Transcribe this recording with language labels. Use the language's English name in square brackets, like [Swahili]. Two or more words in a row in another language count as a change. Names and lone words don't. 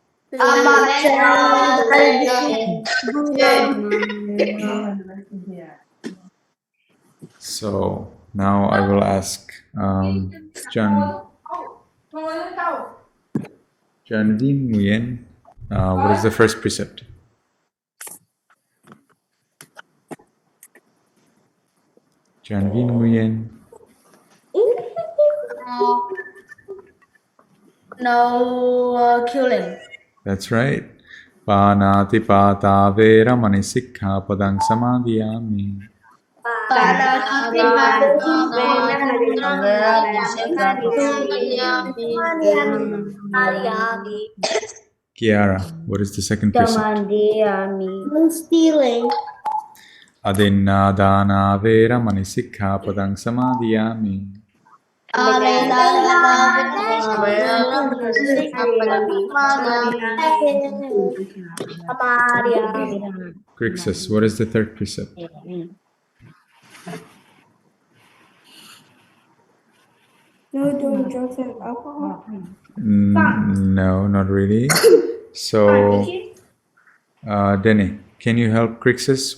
[English] So now I will ask Janvi Nguyen, what is the first precept? Janvi Nguyen. No killing. That's right. [Pali] Panati pata vera manisikha padang samadhiyami. [English] Kiara, what is the second precept? Stealing. [Pali] Adinna dana vera manisikha padang samadhiyami. [English] Crixus, what is the third precept? No doing drugs and alcohol. No, not really. So, Denny, can you help Crixus?